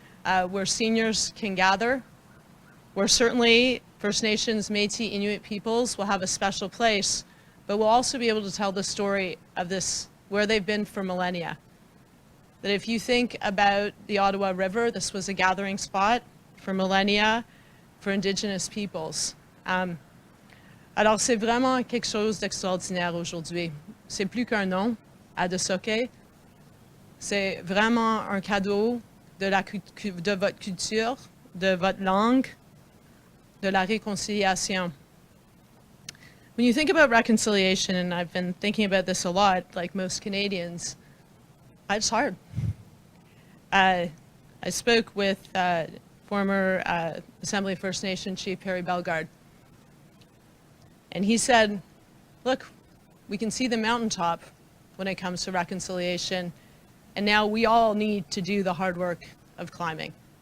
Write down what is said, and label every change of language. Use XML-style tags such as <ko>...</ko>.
<en>Where seniors can gather. Where certainly First Nations, Métis, Inuit peoples will have a special place, but we'll also be able to tell the story of this, where they've been for millennia. That if you think about the Ottawa River, this was a gathering spot for millennia for Indigenous peoples.</en> <fr>Alors c'est vraiment quelque chose d'extraordinaire aujourd'hui. C'est plus qu'un nom, Adesoke. C'est vraiment un cadeau de votre culture, de votre langue, de la réconciliation.</fr> <en>When you think about reconciliation, and I've been thinking about this a lot, like most Canadians, it's hard. I spoke with former Assembly First Nation Chief Harry Bellegarde, and he said, look, we can see the mountaintop when it comes to reconciliation, and now we all need to do the hard work of climbing.</en>